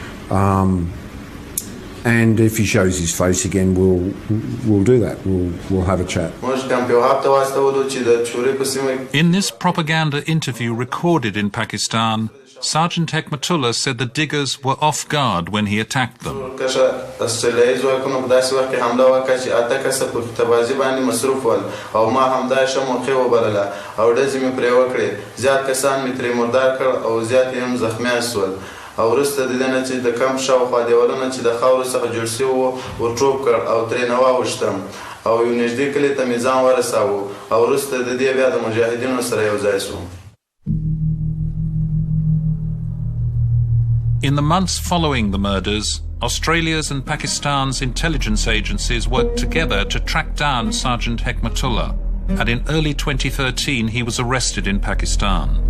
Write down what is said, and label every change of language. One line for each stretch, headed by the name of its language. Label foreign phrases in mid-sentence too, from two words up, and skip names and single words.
English: And if he shows his face again, we'll do that. We'll have a chat. In this propaganda interview recorded in Pakistan, Sergeant Hekmatullah said the diggers were off guard when he attacked them.
Pashto: او وروسته د دې نه چې د کمپ شاوخوا دیوالونه چې د خاورو څخه جوړ شوي وو ورټوپ کړ او ترې نه واوښتم او یو نږدې کلي ته مې ځان ورساوه او وروسته د دې بیا د مجاهدینو سره یو ځای شوم.
English: In the months following the murders, Australia's and Pakistan's intelligence agencies worked together to track down Sergeant Hekmatullah, and in early 2013 he was arrested in Pakistan.